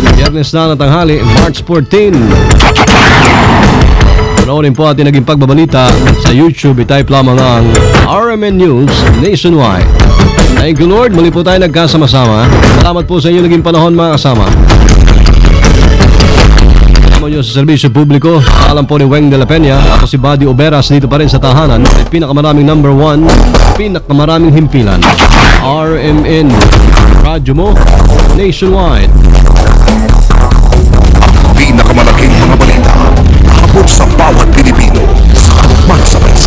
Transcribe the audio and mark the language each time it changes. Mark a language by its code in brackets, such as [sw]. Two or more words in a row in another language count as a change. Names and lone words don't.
[tl] Biyernes na ng tanghali, March 14. Panoorin po ating naging pagbabalita sa YouTube. I-type lamang ang RMN News Nationwide. [en] Thank you Lord, [tl] muli po tayo nagkasama-sama. Salamat po sa inyo naging panahon mga kasama. Kasama nyo sa serbisyo publiko. Alam po ni Weng de la Peña. Ako si Buddy Oberas dito pa rin sa tahanan. May pinakamaraming number 1, pinakamaraming himpilan. RMN, radyo mo nationwide. Pinakamalaking mga balita habot sa bawat Pilipino sa magsabansa.